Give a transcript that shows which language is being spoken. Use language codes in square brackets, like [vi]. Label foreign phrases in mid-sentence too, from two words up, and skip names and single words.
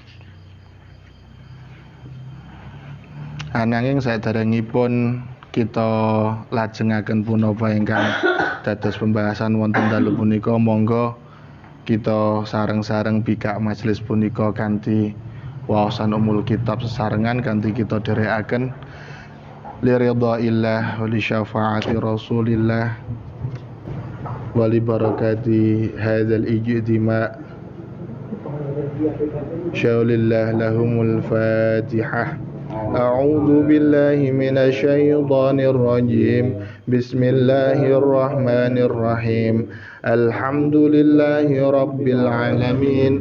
[jv] Ananging saderengipun kita lajengaken punapa ingkang dados pembahasan wonten dalu punika, monggo kita sareng-sareng bikak majelis punika kanthi waosan [ar] أم الكتاب [jv] sesarengan kanthi kita dherekaken [ar] لرضى الله ولشفاعة رسول الله ولبركة هذا الاجتماع شيء لله لهم الفاتحة. أعوذ بالله من الشيطان الرجيم. بسم الله الرحمن الرحيم. الحمد لله رب العالمين.